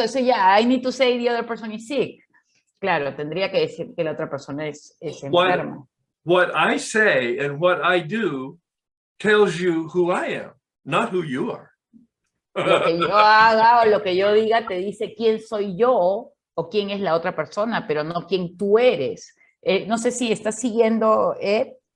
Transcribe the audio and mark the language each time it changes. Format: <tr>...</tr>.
<en>Entonces I need to say the other person is sick.</en> <es>Claro, tendría que decir que la otra persona es enferma.</es> <en>What I say and what I do tells you who I am, not who you are.</en> <es>Lo que yo haga o lo que yo diga te dice quién soy yo o quién es la otra persona, pero no quién tú eres. No sé si estás siguiendo, Ed.</es>